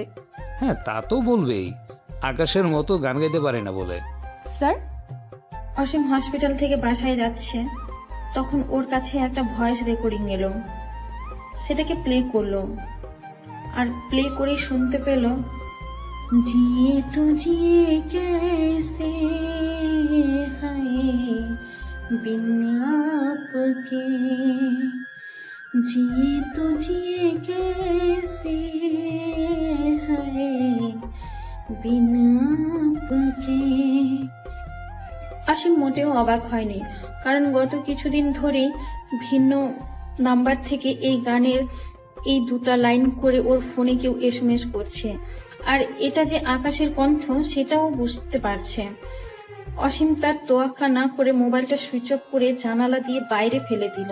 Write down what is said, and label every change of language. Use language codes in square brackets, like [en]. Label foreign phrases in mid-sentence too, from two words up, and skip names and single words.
[bn] হ্যাঁ, তা তো বলবেই, আকাশের মতো গান গাইতে পারে না বলে। স্যার? অসীম হসপিটাল থেকে বাসায় যাচ্ছে, তখন ওর কাছে একটা [en] voice recording [bn] এলো। সেটাকে প্লে করলো, আর প্লে করে শুনতে পেল, [hi] जिए तो जिए कैसे हाय बिना आपके, जिए तो जिए कैसे हाय बिना आपके। [bn] অসীম মোটেও অবাক হয়নি, কারণ গত কিছুদিন ধরে ভিন্ন নাম্বার থেকে এই গানের এই 2টা লাইন করে ওর ফোনে কেউ এসএমএস করছে। আর এটা যে আকাশের কণ্ঠ সেটাও বুঝতে পারছে। অসীম তার তোয়াক্কা না করে মোবাইলটা [en] switch off [bn] করে জানালা দিয়ে বাইরে ফেলে দিল।